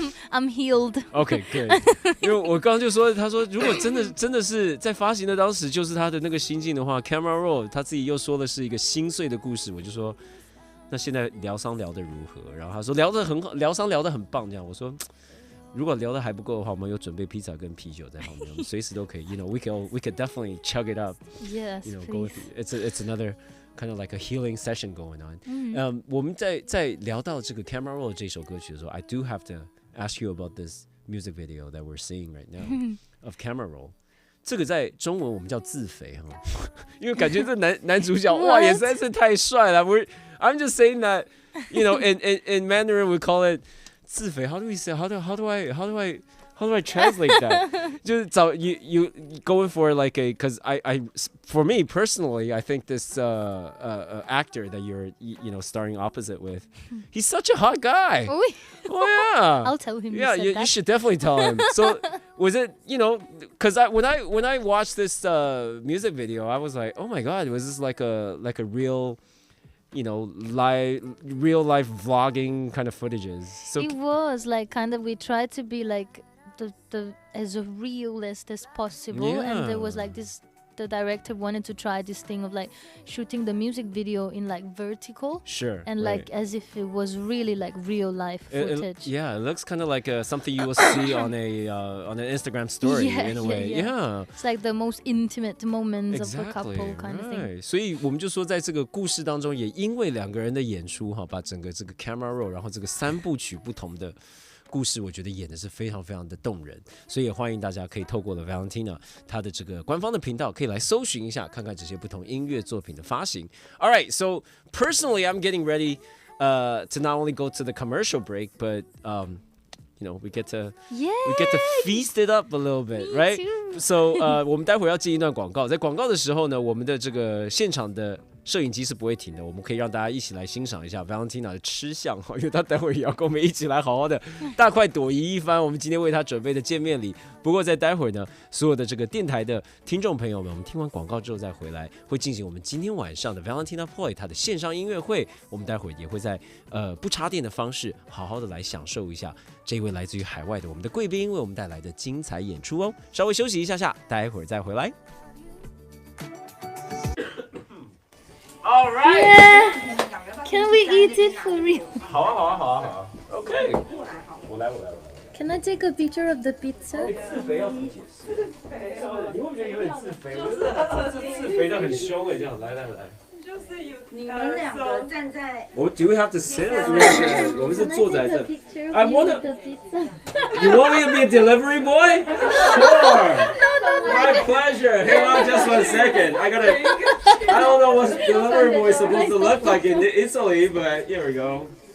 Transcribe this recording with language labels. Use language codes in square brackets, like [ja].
[en] I'm healed. Okay, good. [zh] 因为我刚刚就说，他说如果真的是在发行的当时就是他的那个心境的话 ，Camera Roll 他自己又说的是一个心碎的故事，我就说。那现在疗伤疗得如何？然后他说疗得很好，疗伤疗得很棒。这样我说，如果聊得还不够的话，我们有准备披萨跟啤酒在旁边，我们随时都可以。 [en] we could definitely chug it up. Yes, go with it's another kind of like a healing session going on. [zh] 我们在聊到这个 Camera Roll 这首歌曲的时候 [en] I do have to ask you about this music video that we're seeing right now of Camera Roll. [zh] 这个在中文我们叫自肥哈，因为感觉这男主角哇也实在是太帅了。 [en] I'm just saying that, in Mandarin we call it 自肥. How do we say? How do I translate that? [zh] 就是找 [en] you going for like a because I for me personally I think this actor that you're starring opposite with, he's such a hot guy. Oh yeah. I'll tell him. Yeah, you should definitely tell him. So was it because when I watched this music video I was like, oh my god, was this like a real real life vlogging kind of footages? So it was like kind of we tried to be like the as realist as possible, and there was like this. The director wanted to try this thing of like shooting the music video in like vertical, sure, and like as if it was really like real life footage. It looks kind of like something you will see on an Instagram story in a way. Yeah, it's like the most intimate moments exactly, of a couple kind of thing. [zh] 所以我们就说，在这个故事当中，也因为两个人的演出把整个这个 camera roll， 然后这个3部曲不同的。故事我觉得演的是非常非常的动人，所以也欢迎大家可以透过了 Valentina 她的这个官方的频道，可以来搜寻一下，看看这些不同音乐作品的发行。 [en] All right, so personally, I'm getting ready to not only go to the commercial break, but we get to Yeah. we get to feast it up a little bit, Me right? too. [zh] So 我们待会儿要进一段广告，在广告的时候呢，我们的这个现场的摄影机是不会停的，我们可以让大家一起来欣赏一下 Valentina 的吃相，因为她待会儿也要跟我们一起来好好的大快朵颐一番。我们今天为她准备的见面礼。不过在待会儿呢，所有的这个电台的听众朋友们，我们听完广告之后再回来，会进行我们今天晚上的 Valentina Ploy 她的线上音乐会。我们待会儿也会在不插电的方式，好好的来享受一下这位来自于海外的我们的贵宾为我们带来的精彩演出哦。稍微休息一下下，待会儿再回来。 [en] All right. Yeah. Can we eat it for real? [zh] 好啊 OK. 我来。 [en] Can I take a picture of the pizza? [zh] 自肥要怎么解释？你会不会觉得有点自肥？我觉得这自肥的很凶这样来。你们两个站在。 [en] Do we have to sit or do we have to？ [zh] 我们是坐在这。 [en] I wanna. The pizza. You want me to be a delivery boy? Sure. My pleasure. Hang on just 1 second. I don't know what delivery boy is supposed to look like in Italy, but here we go.